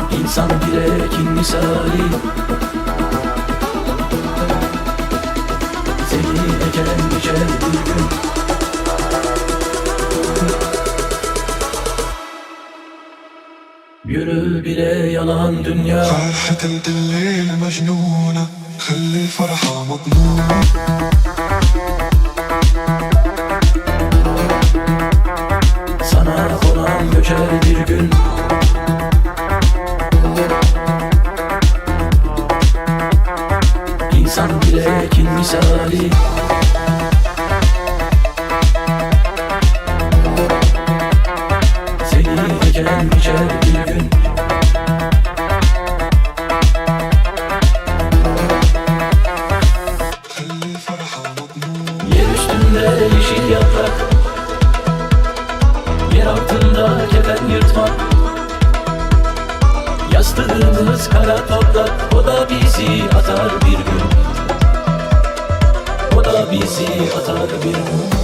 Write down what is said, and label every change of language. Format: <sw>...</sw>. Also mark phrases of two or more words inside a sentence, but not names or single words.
<tr>İnsan bile kin misali, seni eken geçer bir gün. Yürü bile yalan dünya.</tr> <ar>فرحة الليل مجنونة خلي الفرحة مضمونة.</ar> <tr>Sana konan göçer bir gün. İnsan bile kin misali, seni eken geçer bir gün.</tr> <ar>خلي الفرحة مضمونة.</ar> <tr>Yer üstünde yeşil yaprak, yer altında kefen yırtmak. Yastığımız kara toprak, o da bizi atar bir gün. O da bizi atar bir gün.</tr>